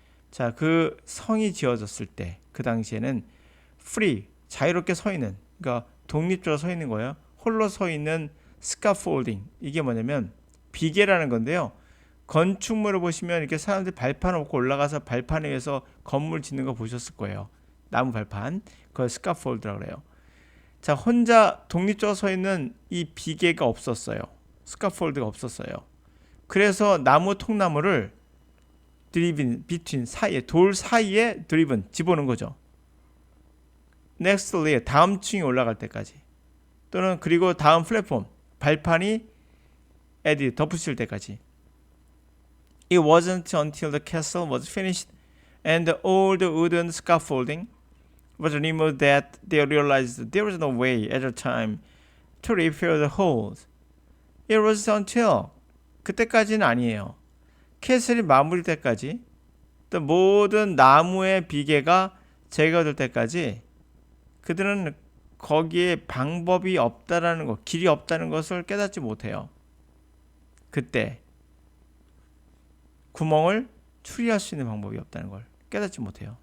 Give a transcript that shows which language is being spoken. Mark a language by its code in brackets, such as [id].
[ko] 자, 그 성이 지어졌을 때, 그 당시에는 free, 자유롭게 서 있는, 그러니까 독립적으로 서 있는 거예요. 홀로 서 있는 scaffolding. 이게 뭐냐면 비계라는 건데요. 건축물을 보시면 이렇게 사람들이 발판 놓고 올라가서 발판 위에서 건물 짓는 거 보셨을 거예요. 나무 발판. 그걸 scaffold라고 그래요. 자, 혼자 독립적으로 서 있는 이 비계가 없었어요. 스카폴드가 없었어요. 그래서 나무 통나무를 드리븐, 비트윈 사이에, 돌 사이에 드리븐, 집어넣은 거죠. next layer, 다음 층이 올라갈 때까지. 또는 그리고 다음 플랫폼, 발판이 added, 덧붙일 때까지. [en] It wasn't until the castle was finished and the old wooden scaffolding was removed that they realized there was no way at the time to repair the holes. It was until [ko] 그때까지는 아니에요. 캐슬이 마무리 때까지 또 모든 나무의 비계가 제거될 때까지 그들은 거기에 방법이 없다라는 것, 길이 없다는 것을 깨닫지 못해요. 그때 구멍을 추리할 수 있는 방법이 없다는 걸. 깨닫지 못해요.